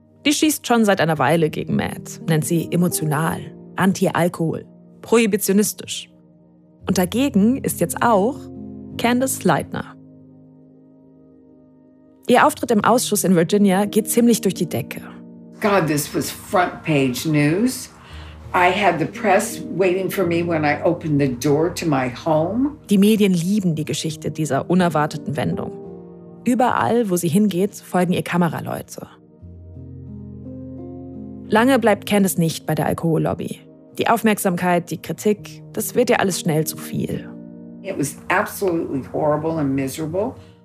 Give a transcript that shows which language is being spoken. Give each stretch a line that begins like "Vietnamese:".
German: Die schießt schon seit einer Weile gegen Matt. Nennt sie emotional, anti-Alkohol, prohibitionistisch. Und dagegen ist jetzt auch Candace Leitner. Ihr Auftritt im Ausschuss in Virginia geht ziemlich durch die Decke.
English: God, this was front page news. I had the press waiting for me when I opened the door to my home.
German: Die Medien lieben die Geschichte dieser unerwarteten Wendung. Überall, wo sie hingeht, folgen ihr Kameraleute. Lange bleibt Candace nicht bei der Alkohollobby. Die Aufmerksamkeit, die Kritik, das wird ihr alles schnell zu viel.
English: It was absolutely horrible and miserable.